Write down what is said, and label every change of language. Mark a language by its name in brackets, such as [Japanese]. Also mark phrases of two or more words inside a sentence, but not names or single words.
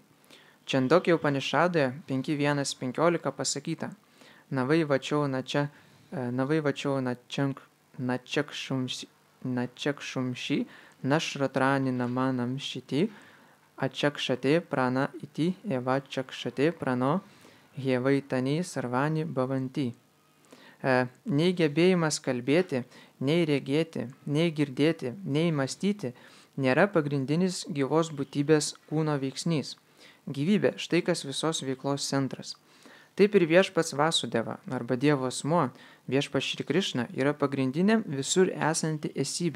[Lithuanian] Čandokė Upanišadoje 5.1.15 pasakyta, [Sanskrit] नवै वचौ नचक्षुंषि, नश्रोत्राणि नमनांसि इति, आचक्षते प्राण इति, एव चक्षते प्राणो, ह्येवैतानि सर्वाणि भवन्ति. [Lithuanian] Nei gebėjimas kalbėti, nei regėti, nei girdėti, nei mąstyti nėra pagrindinis gyvos būtybės kūno veiksnys. Gyvybė, štai kas visos veiklos centras. Taip ir viešpats Vasudeva arba Dievo asmuo, viešpats Šri Krišna, yra pagrindinė visur esanti esybė.